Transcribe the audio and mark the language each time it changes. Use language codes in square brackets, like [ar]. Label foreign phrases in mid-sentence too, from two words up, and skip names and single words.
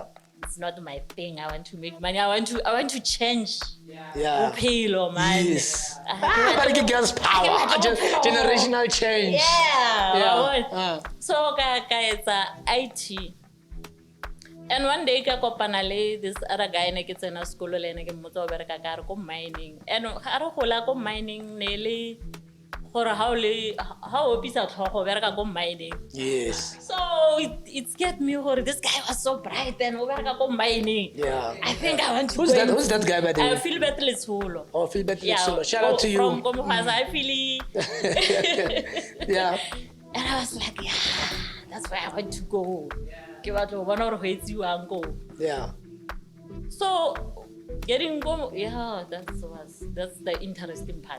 [en] it's not my thing. I want to make money. I want to change. Yeah. Man. Yes. But girls' power, generational change. Yeah. So it's IT. And one day I [tn] kopana [en] this other guy [tn] na ke tsena sekolo le ene ke mmotsa o bereka ka re ko mining. And ha re gola ko mining ne le gore ha o pisa tlhogo bereka ko mining. [en] Yes. So it scared me gore this guy was so bright and [tn] o bereka ko [en] mining. Yeah. I think I want to Who's that guy by the way? I feel better Letsholo. Oh, feel better Letsholo. Shout out to you. From Komofasa, I feel Yeah. And I was like, yeah, that's where I want to go. Yeah. So getting go, that's the interesting part.